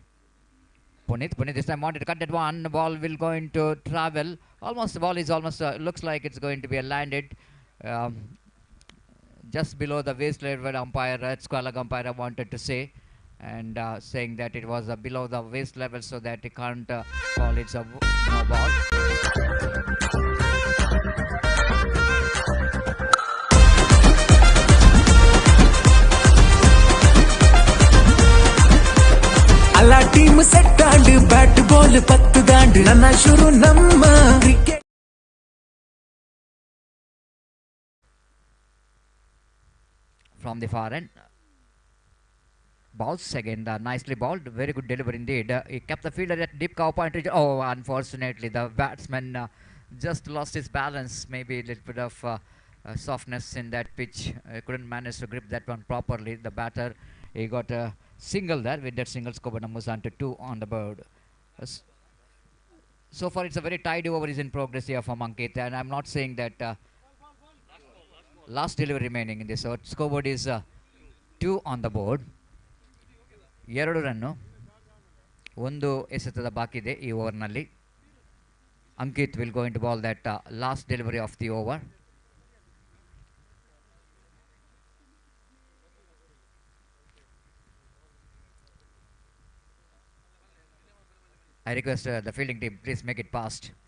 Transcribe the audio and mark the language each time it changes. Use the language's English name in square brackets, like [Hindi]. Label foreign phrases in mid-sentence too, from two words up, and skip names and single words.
[English] Puneet this time wanted to cut that one. The ball will going to travel. Almost the ball is almost looks like it's going to be landed just below the waist level. Umpire, square umpire wanted to say, and saying that it was below the waist level, so that he can't call it's a no ball. [Tulu] ಅಲ್ಲ [English] team set [Tulu] ಆಂಡು [English] bat ball [Tulu] 10 ದಾಂಡು ನನ್ನ ಶುರು ನಮ್ಮ ಕ್ರಿಕೆಟ್. [English] From the far end, balls again, nicely balled, very good delivery indeed. He kept the fielder at deep cover point. Oh, unfortunately the batsman just lost his balance, maybe a little bit of softness in that pitch. Couldn't manage to grip that one properly. The batter, he got a single there. With that single, scored moves on to 2 on the board. So far it's a very tidy over is in progress here for Ankit, and I'm not saying that last delivery remaining in this. So scoreboard is 2 on the board. [Kannada] 2 ರನ್ನು, 1 ಎಸೆತದ ಬಾಕಿ ಇದೆ ಈ ಓವರ್ನಲ್ಲಿ. [English] Ankit will go into ball that last delivery of the over. I request the fielding team, please make it fast.